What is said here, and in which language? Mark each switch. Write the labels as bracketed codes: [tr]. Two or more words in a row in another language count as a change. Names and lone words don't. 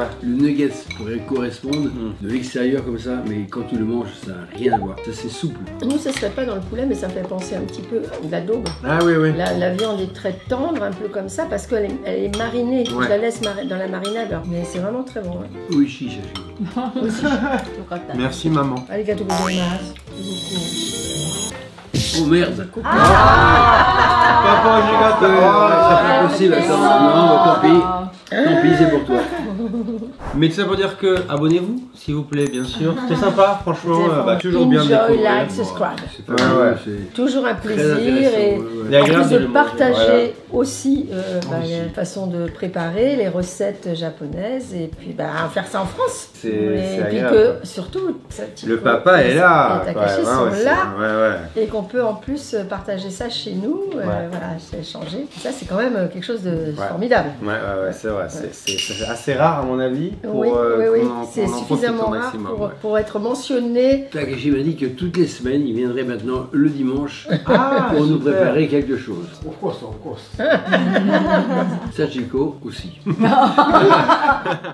[fr] Le nuggets pourrait correspondre de l'extérieur comme ça, mais quand tu le manges, ça n'a rien à voir. Ça c'est souple. Nous, ça serait pas dans le poulet, mais ça me fait penser un petit peu à de la daube. Ah oui oui. La viande est très tendre, un peu comme ça, parce qu'elle est marinée. Ouais. Je la laisse dans la marinade, mais c'est vraiment très bon. Ouais. Oui, chiche. Merci maman. [ja] ありがとうございます. [fr] Oh merde. Papa j'ai gâté. C'est pas possible, attends. Non, tant pis. Tant pis, c'est pour toi. Mais tout ça pour dire que abonnez-vous, s'il vous plaît, bien sûr. C'était sympa, franchement. Toujours bien de Enjoy, découvrir. [en] like, subscribe. [fr] C'est Toujours un très plaisir et Et en plus agréable de le manger, partager aussi la façon de préparer les recettes japonaises et puis faire ça en France. C'est Et puis agréable. que surtout Le papa est là. et Takashi Ouais, sont ouais, là ouais. et qu'on peut en plus partager ça chez nous, échanger. Ça c'est quand même quelque chose de formidable. Ouais, c'est vrai. C'est assez rare à mon avis. Pour, Oui, qu'on c'est en profite suffisamment au rare maximum, pour être mentionné. Takashi m'a dit que toutes les semaines, il viendrait maintenant le dimanche Ah, pour nous super. préparer quelque chose. [en] Of course, of course. [fr] Sachiko aussi.